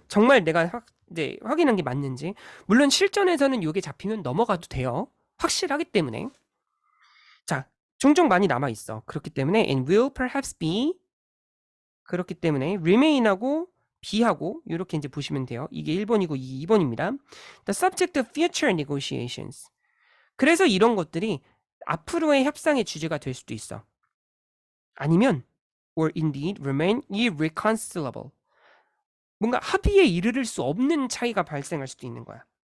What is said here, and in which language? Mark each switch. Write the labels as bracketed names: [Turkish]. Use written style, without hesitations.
[Korean] 정말 내가 확인한 게 맞는지. 물론 실전에서는 이게 잡히면 넘어가도 돼요. 확실하기 때문에. 자, 종종 많이 남아있어. 그렇기 때문에 [English] and will perhaps be, [Korean] 그렇기 때문에 remain하고 B하고 이렇게 이제 보시면 돼요. 이게 1번이고 이게 2번입니다. [English] The subject of future negotiations. [Korean] 그래서 이런 것들이 앞으로의 협상의 주제가 될 수도 있어. 아니면 [English] or indeed remain irreconcilable. [Korean] 뭔가 합의에 이르를 수 없는 차이가 발생할 수도 있는 거야.